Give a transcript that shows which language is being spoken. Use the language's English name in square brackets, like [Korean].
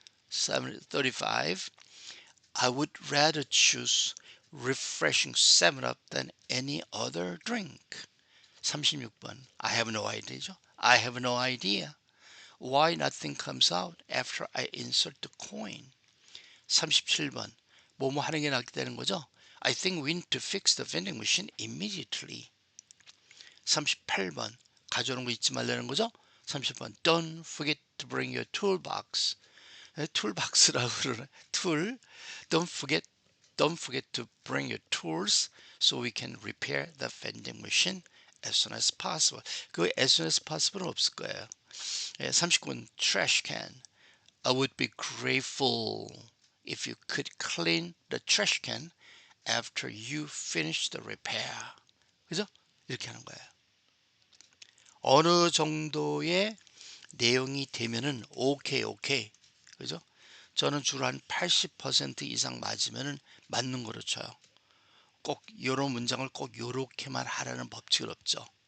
[English] 35. I would rather choose refreshing 7-Up than any other drink. 36번 I have no idea죠. I have no idea why nothing comes out after I insert the coin. [Korean] 37번 뭐뭐 하는 게 낫다는 거죠. [English] I think we need to fix the vending machine immediately. [Korean] 38번 가져오는 거 잊지 말라는 거죠. [English] 30번 Don't forget to bring your toolbox. [Korean] 툴박스라고 그러네. 툴. [English] Don't forget to bring your tools so we can repair the vending machine as soon as possible. [Korean] 그 [English] as soon as possible [Korean] 은 없을 거예요. [English] 39번 trash can. I would be grateful if you could clean the trash can after you finish the repair. [Korean] 그죠? 이렇게 하는 거예요. 어느 정도의 내용이 되면은 오케이. 그죠? 저는 주로 한 80% 이상 맞으면은 맞는 거로 쳐요. 꼭 이런 문장을 꼭 요렇게만 하라는 법칙은 없죠.